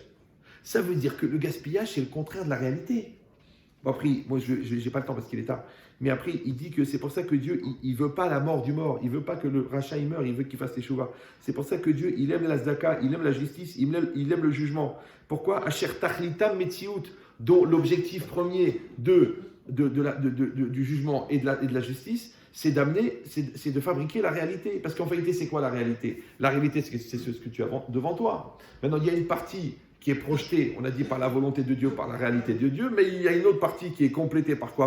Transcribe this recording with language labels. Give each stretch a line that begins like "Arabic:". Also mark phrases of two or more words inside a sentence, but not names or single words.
French: Ça veut dire que le gaspillage c'est le contraire de la réalité. Bon, après, moi je n'ai pas le temps parce qu'il est tard. Mais après, il dit que c'est pour ça que Dieu, il veut pas la mort du mort. Il veut pas que le rachat il meure, il veut qu'il fasse les chouvas. C'est pour ça que Dieu, il aime la tzedaka, il aime la justice, il aime le jugement.
Hebrew: Pourquoi אשר תכליתם מציאות,
French: dont l'objectif premier du jugement et de la justice, c'est d'amener, c'est de fabriquer la réalité. Parce qu'en vérité, c'est quoi la réalité? La réalité, c'est ce que tu as devant toi. Maintenant, il y a une partie qui est projetée, on a dit par la volonté de Dieu, par la réalité de Dieu, mais il y a une autre partie qui est complétée par quoi?